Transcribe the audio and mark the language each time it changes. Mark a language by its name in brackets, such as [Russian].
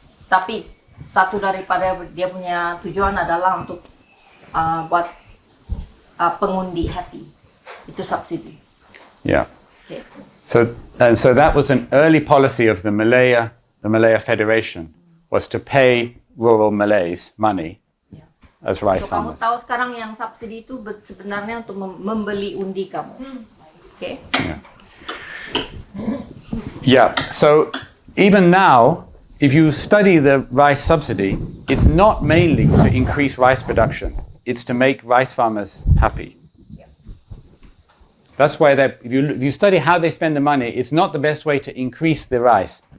[Malay] Tapi satu daripada dia punya tujuan adalah untuk buat pengundi happy. Itu subsidi. [English] Yeah. Okay. So that was an early policy of the Malaya Federation, was to pay rural Malays money as rice farmers. [Malay] Kamu tahu sekarang yang subsidi itu sebenarnya untuk membeli undi kamu. [English] Okay? Yeah. So even now, if you study the rice subsidy, it's not mainly to increase rice production. It's to make rice farmers happy. That's why if you study how they spend the money, it's not the best way to increase the rice.